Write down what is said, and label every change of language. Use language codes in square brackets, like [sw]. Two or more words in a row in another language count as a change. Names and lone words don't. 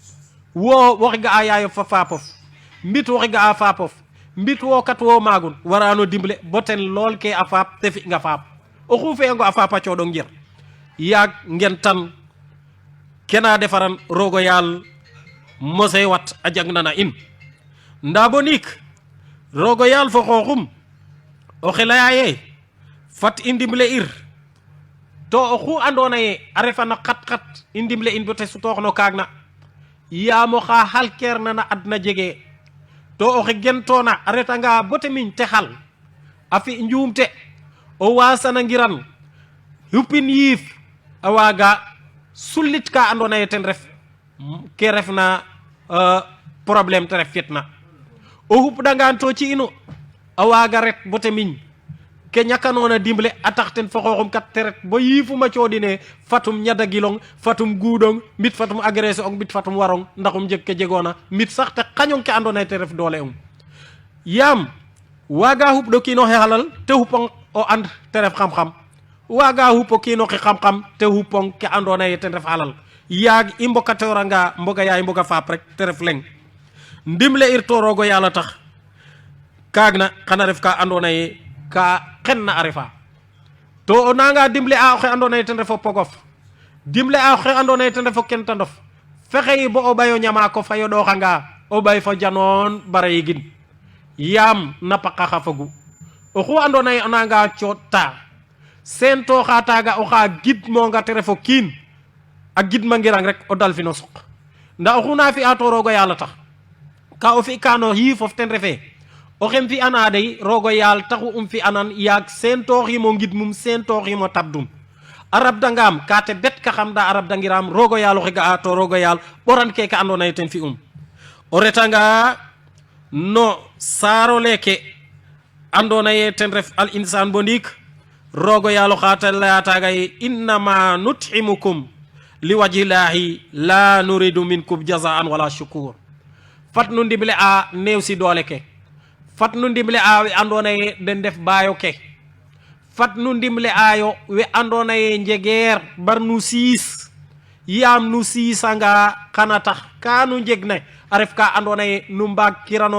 [srr] wo woxe ga'a yaayof fa faapof mbit woxe ga'a faapof mbit wo kat wo magun warano dimle boten lol ke a faap te fi nga faap oxu fe'engo a faapa coɗong njer yaag ngen tan kena defaran rogo yaal mose wat a jangnana in nda bo niik rogo yaal fo xooxum oxe laya ye fat i ndimle ir to oxu andona ye a refa na xat-xat i ndimle in bo te sutoox no kaag na yaamo xa xalkeer na na adna jege to oxe gentona a retanga bo te miñ te xal a fi njuumte o wasana ngiran yupin yiif a waga sulit ka andona ye ten ref ke refna problème te ref fitna o xupdangan to ci inu a waga ret bo te miñ ke ñakanona dimble a tax ten fo xooxum kat te ret bo yiifuma coodine fatum ñada gilong fatum guudong mbit fatum agressé ong mbit fatum warong ndaxum jeg ke jegoona mbit sax te xañong ke andona ye te ref doole yaam waga xup ɗo kiinoxe xalal te xupong o and te ref xam-xam waga xupo kiinoxe xam-xam te xupong ke andona ye ten ref xalal yaag i mbokatoranga mboga yaay mboga faap rek te ref leng ndimle ir to rogo yàlla tax kaagna xana ref ka andona ye ka xenna a refa to o nanga dimle a oxe andona ye ten refo pogof dimle a oxe andona ye ten refo kenta ndof fexey bo o ɓayo ñama ko fa yoɗoxanga o ɓay fo janoon bara yegin yaam na paqa xa fogu oxu andona ye o nanga cooɗta sen to xa taga oxa gidmonga te refo kiin a gidmangirang rek o dalfino suq nda oxu na fi'a to rogo yàlla tax ka o fi kano yiifof ten refe oxem fi ana dey rogo yaal taxu fi anan yaag sentooximo ngidmum sentooximo tabdum a rabdangam kate bet ka xam da a rabdangiram rogo yaal oxe ga'a to rogo yaal ɓoran keke andona ye ten fi o retanga no saaro leke andona ye ten ref al insan bo ndiik rogo yaal oxa te leya taga ye [ar] إنما نطعمكم لوجه الله لا نريد منكم جزاء ولا شكور [srr] fat nu ndimle a neew si doole ke fat nu ndimle a we andona ye den def baayo ke fat nu ndimle ayo we andona ye njegeer bar nu siis yaam nu siisanga xana tax ka nu njeg ne a ref ka andona ye nu mbaag kirano